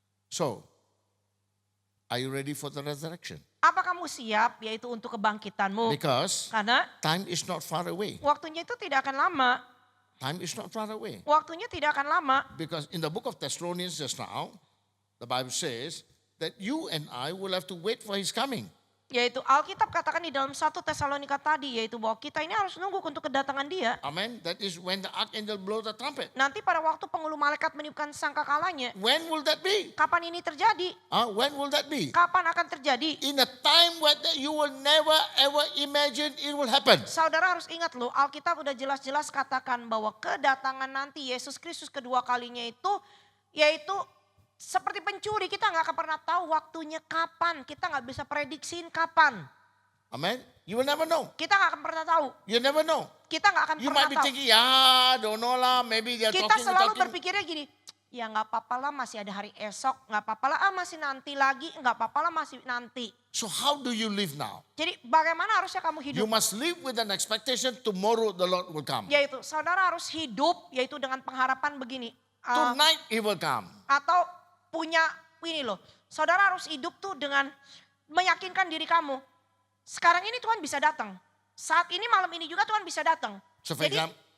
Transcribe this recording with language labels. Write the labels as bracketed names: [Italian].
[English] So, are you ready for the resurrection? [Indonesian] Apa kamu siap yaitu untuk kebangkitanmu? [English] Because [Indonesian] Karena [English] time is not far away. [Indonesian] waktunya itu tidak akan lama. [English] Time is not far away. [Indonesian] Waktunya tidak akan lama. [English] Because in the book of Thessalonians just now, the Bible says that you and I will have to wait for his coming. [Indonesian] Yaitu Alkitab katakan di dalam 1 Tesalonika tadi. Yaitu bahwa kita ini harus nunggu untuk kedatangan dia. [English] Amen. That is when the archangel blow the trumpet. [Indonesian] Nanti pada waktu pengulu malaikat meniupkan sangkakalanya. [English] When will that be? [Indonesian] Kapan ini terjadi? [English] When will that be? [Indonesian] Kapan akan terjadi? [English] In a time where you will never ever imagine it will happen. [Indonesian] Saudara harus ingat loh, Alkitab udah jelas-jelas katakan bahwa kedatangan nanti Yesus Kristus kedua kalinya itu yaitu seperti pencuri, kita nggak akan pernah tahu waktunya kapan. Kita nggak bisa prediksiin kapan. [English] Amen. You will never know. [Indonesian] Kita nggak akan pernah tahu. [English] You never know. [Indonesian] Kita nggak akan [English] You [Indonesian] pernah [English] might be [Indonesian] tahu. [English] thinking, yeah, don't know lah. Maybe they are [Indonesian] Kita selalu [English] talking. [Indonesian] berpikirnya gini, ya nggak apa-apa lah masih ada hari esok, nggak apa-apa lah masih nanti lagi, nggak apa-apa lah masih nanti. [English] So how do you live now? [Indonesian] Jadi bagaimana harusnya kamu hidup? [English] You must live with an expectation tomorrow the Lord will come. [Indonesian] Yaitu saudara harus hidup yaitu dengan pengharapan begini. [English] Tonight he will come. [Indonesian] Atau punya ini loh, saudara harus hidup tuh dengan meyakinkan diri kamu. Sekarang ini Tuhan bisa datang. Saat ini malam ini juga Tuhan bisa datang. [English] So for [Indonesian] Jadi [English] example,